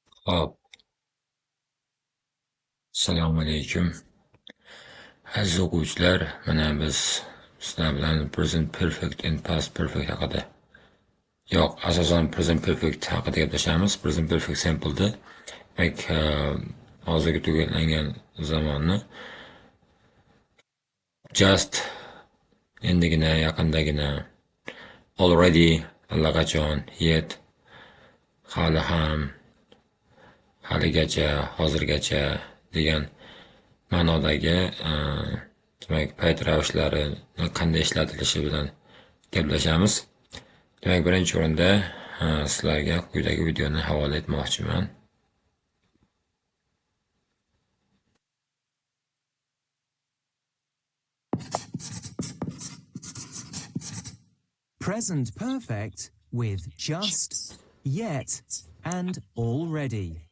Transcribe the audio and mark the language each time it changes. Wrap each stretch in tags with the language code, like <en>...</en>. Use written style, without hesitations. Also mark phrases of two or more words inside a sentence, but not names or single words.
<uz>Hop, assalomu alaykum. Aziz o'quvchilar, mana biz sizlar bilan</uz> <en>present perfect and past perfect</en> <uz>haqida. Yo'q, asosan</uz> <en>present perfect</en> <uz>haqida gaplashamiz.</uz> <en>Present perfect simple'da</en> <uz>demak, hozirgi tugallangan zamonni just endigina, yaqindagina, already allaqachon, yet hali ham, haligacha, hozirgacha degan ma'nodagi demak payt ravushlarini qanday ishlatilishi bilan gaplashamiz. Demak, birinchi o'rinda sizlarga quyidagi videoni havola etmoqchiman.</uz> <en>Present perfect with just, yet, and already.</en>